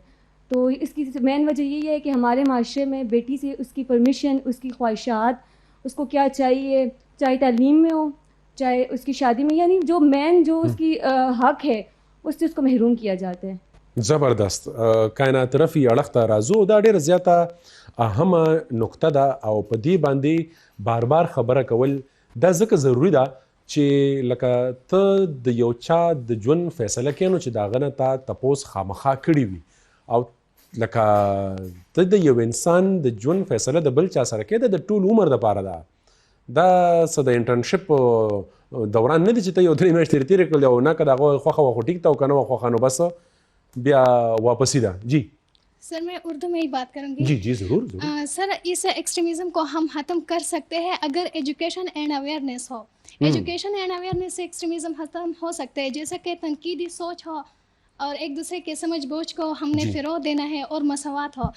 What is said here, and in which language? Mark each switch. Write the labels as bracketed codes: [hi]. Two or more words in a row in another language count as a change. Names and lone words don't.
[ur] تو اس کی مین وجہ یہی ہے کہ ہمارے معاشرے میں بیٹی سے اس کی پرمیشن اس کی خواہشات اس کو کیا چاہیے چاہے تعلیم میں ہو چاہے اس کی شادی میں یعنی جو مین جو اس کی حق ہے اس سے اس کو محروم کیا جاتا ہے. زبردست. [ps] کائنات رفی اړخ ته راځو دا ډېره زیاته اهمه نقطه ده او په دې باندې بار بار خبره کول دا ځکه ضروری ده چې لکه ته د یو چا د ژوند فیصله کوې نو چې د هغه نه تا تپوس خامخا کړي وي او لکه ته د یو انسان د ژوند فیصله د بل چا سره کوې د ټول عمر دپاره ده. دا څه د انټرنشپ دوران نه دی چې ته یو 3 میاشتې تېرې کړلې او نه که د هغه خوښه وه خو ټیک ته او که نه وه خوښه نو بس بیا واپسی ده. [ur] جی سر میں اردو میں ہی بات کروں گی. جی جی ضرور. سر اس ایکسٹریمزم کو ہم ختم کر سکتے ہیں اگر [en] education and awareness [ur] ہو. [en] education and awareness [ur] سے ایکسٹریمزم ختم ہو سکتے ہیں جیسا کہ تنقیدی سوچ ہو اور ایک دوسرے کے سمجھ بوجھ کو ہم نے فروغ دینا ہے اور مساوات ہو.